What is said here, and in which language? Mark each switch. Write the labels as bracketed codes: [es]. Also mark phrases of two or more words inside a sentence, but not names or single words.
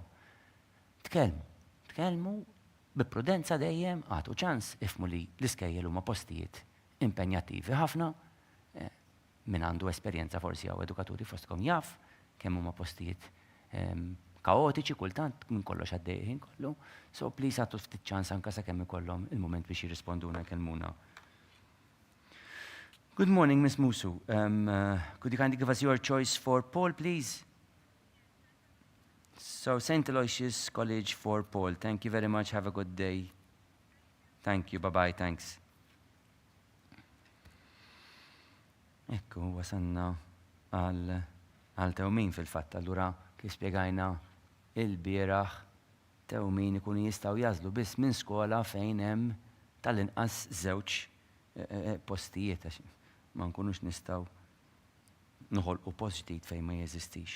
[mt] Tkellmu bi prudenza dejjem għatu ċans ifhmu li l-iskejjel huma postijiet impenjattivi ħafna. Min għandu esperjenza forsi għaw edukaturi fostkom jaf, kemm huma postijiet kaotiċi kultant minn kollox għaddejjin kollu. [en] So please [mt] għatu ftit ċans anka sakemm ikollhom il-moment biex jirrisponduna kelmuna. [en] Good morning, Miss Musu. Could you kindly give us your choice for Paul, please? So St. Aloysius College for Paul. Thank you very much. Have a good day. Thank you. Bye-bye. Thanks. [mt] Ekku, wasanna għal tewmin fil-fatt, allura kif spjegajna il-bieraħ tewmin ikunu jistgħu jażlu biss minn skola fejn hemm tal-inqas żewġ postijiet għax ma nkunux nistgħu noħolqu post ġdid fejn ma jeżistix.